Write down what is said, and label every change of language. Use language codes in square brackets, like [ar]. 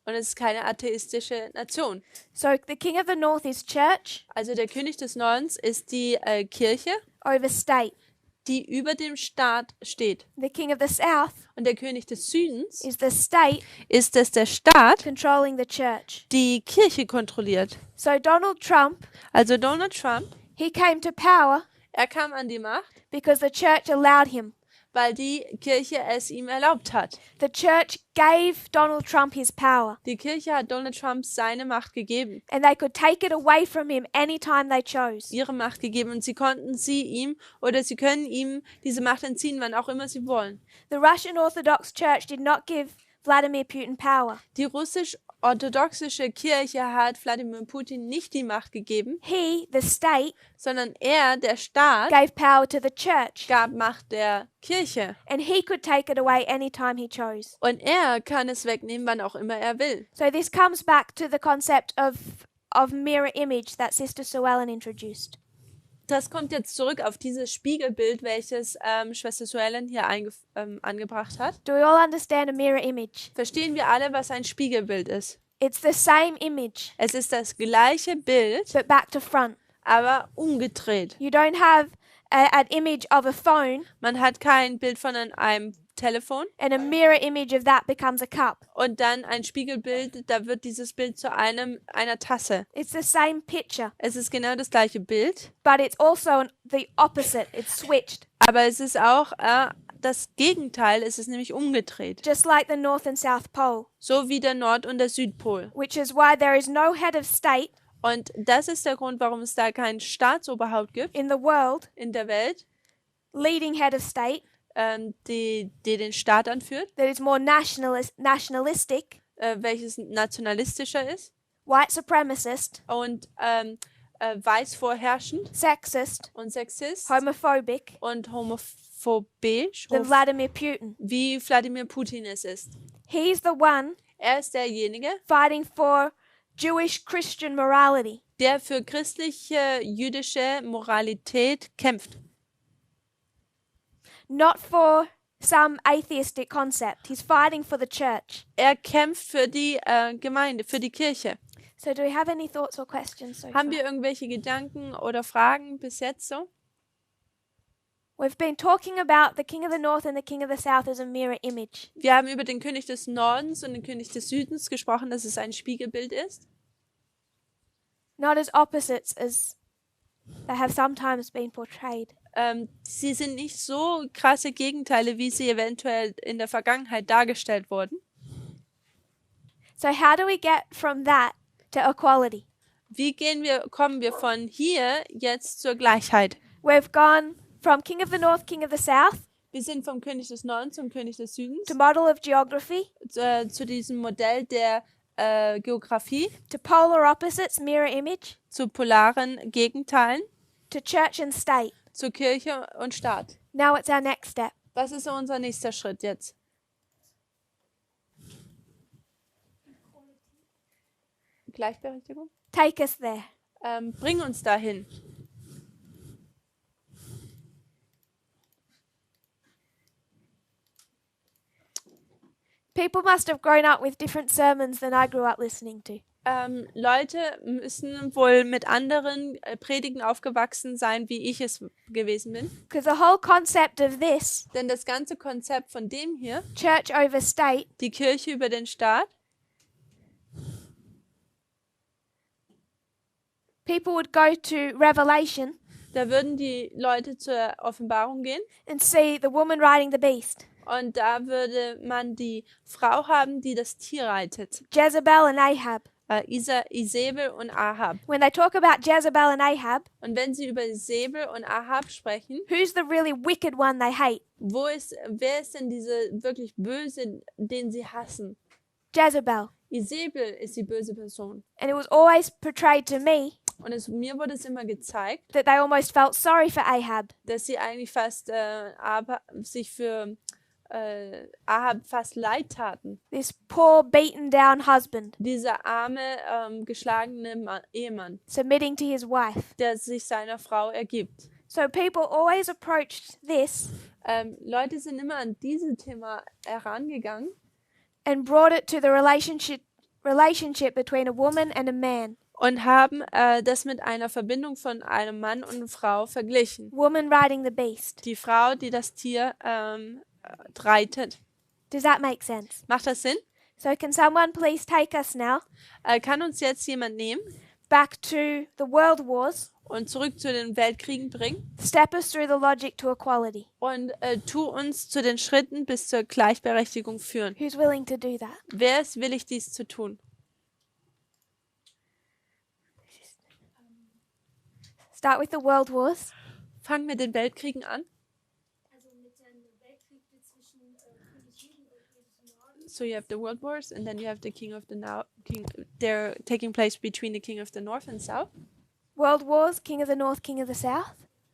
[de] Und es ist keine atheistische Nation. [en] So the king of the north is church [de] Also der König des Nordens ist die Kirche, [en] over state. [de] die über dem Staat steht. [en] The king of the south [de] Und der König des Südens [en] is the state [de] ist es der Staat, [en] controlling the church. [de] die Kirche kontrolliert. [en] So Donald Trump, [de] Also Donald Trump, [en] he came to power [de] er kam an die Macht, [en] because the church allowed him. [de] weil die Kirche es ihm erlaubt hat. [en] The church gave Donald Trump his power, [de] Die Kirche hat Donald Trump seine Macht gegeben, [en] and they could take it away from him anytime they chose. [de] ihre Macht gegeben, und sie konnten sie ihm oder sie können ihm diese Macht entziehen, wann auch immer sie wollen. [en] The Russian Orthodox Church did not give Vladimir Putin power. [de] Die russisch-orthodoxe Kirche hat Wladimir Putin nicht die Macht gegeben, [en] He, the state, [de] sondern er, der Staat, [en] gave power to the church, [de] gab Macht der Kirche. [en] and he could take it away anytime he chose. [de] Und er kann es wegnehmen, wann auch immer er will. [en] So this comes back to the concept of mirror image that Sister Sue Ellen introduced. [de] Das kommt jetzt zurück auf dieses Spiegelbild, welches Schwester Suellen hier angebracht hat. [en] Do we all understand a mirror image? [de] Verstehen wir alle, was ein Spiegelbild ist? [en] It's the same image, [de] Es ist das gleiche Bild, [en] but back to front. [de] aber umgedreht. [en] You don't have an image of a phone, [de] Man hat kein Bild von einem Telefon [en] and a mirror image of that becomes a cup. [de] und dann ein Spiegelbild, da wird dieses Bild zu einer Tasse. [en] It's the same picture, [de] Es ist genau das gleiche Bild, [en] but it's also the opposite. It's switched, [de] aber es ist auch das Gegenteil, es ist nämlich umgedreht. [en] just like the North and South Pole, [de] So wie der Nord- und der Südpol. [en] which is why there is no head of state [de] Und das ist der Grund, warum es da kein Staatsoberhaupt gibt [en] in the world, [de] in der Welt, [en] leading head of state, [de] die den Staat anführt, [en] that is more nationalistic, [de] welches nationalistischer ist [en] white supremacist, [de] und weiß vorherrschend [en] sexist, [de] und sexist [en] homophobic [de] und homophobisch, [en] than Vladimir Putin. [de] wie Wladimir Putin es ist. [en] He's the one [de] Er ist derjenige, [en] fighting for Jewish Christian morality, [de] der für christliche, jüdische Moralität kämpft. [en] not for some atheistic concept. He's fighting for the church. [de] Er kämpft für die Gemeinde, für die Kirche. [en] So do we have any thoughts or questions so far? [de] Haben wir irgendwelche Gedanken oder Fragen bis jetzt so? [en] We've been talking about the King of the North and the King of the South as a mirror image. [de] Wir haben über den König des Nordens und den König des Südens gesprochen, dass es ein Spiegelbild ist. [en] Not as opposites as they have sometimes been portrayed. [de] Sie sind nicht so krasse Gegenteile, wie sie eventuell in der Vergangenheit dargestellt wurden. [en] So how do we get from that to equality? [de] Kommen wir von hier jetzt zur Gleichheit? [en] We've gone from King of the North, King of the South, [de] Wir sind vom König des Nordens zum König des Südens, [en] to model of geography, [de] zu diesem Modell der Geografie, [en] to polar opposites, mirror image, [de] zu polaren Gegenteilen, [en] to church and state. [de] zur Kirche und Staat. [en] Now it's our next step. [de] Was ist unser nächster Schritt jetzt? Gleichberechtigung? [en] Take us there. [de] Bring uns dahin. [en] People must have grown up with different sermons than I grew up listening to. [de] Leute müssen wohl mit anderen Predigen aufgewachsen sein, wie ich es gewesen bin. [en] Because the whole concept of this, [de] Denn das ganze Konzept von dem hier, [en] church over state, [de] die Kirche über den Staat, [en] people would go to Revelation [de] da würden die Leute zur Offenbarung gehen [en] and see the woman riding the beast, [de] und da würde man die Frau haben, die das Tier reitet. [en] Jezebel and Ahab. [de] Isabel und Ahab. [en] When they talk about Jezebel and Ahab, [de] Und wenn sie über Isabel und Ahab sprechen, [en] who's the really wicked one they hate? [de] wer ist denn diese wirklich böse, den sie hassen? [en] Jezebel. [de] Isabel ist die böse Person. [en] And it was always portrayed to me [de] Und mir wurde es immer gezeigt, [en] that they almost felt sorry for Ahab. [de] dass sie eigentlich fast sich für Ahab fast leid taten. [en] This poor, beaten down husband [de] Dieser arme, geschlagene Ehemann, [en] submitting to his wife. [de] der sich seiner Frau ergibt. [en] So people always approached this [de] Leute sind immer an dieses Thema herangegangen [en] and brought it to the relationship between a woman and a man. [de] und haben das mit einer Verbindung von einem Mann und einer Frau verglichen. [en] Woman riding the beast. [de] Die Frau, die das Tier reitet. [en] Does that make sense? [de] Macht das Sinn? [en] So can someone please take us now [de] Kann uns jetzt jemand nehmen [en] back to the world wars, [de] und zurück zu den Weltkriegen bringen [en] step us through the logic to equality? [de] und tu uns zu den Schritten bis zur Gleichberechtigung führen. [en] Who's willing to do that? [de] Wer ist willig, dies zu tun? [en] Start with the world wars. [de] Fangen mit den Weltkriegen an. Also mit dem Weltkrieg zwischen König Süden und König Norden. [en] So you have the world wars and then you have the king of the king. They're taking place between the king of the north and south. World wars, king of the north, king of the south.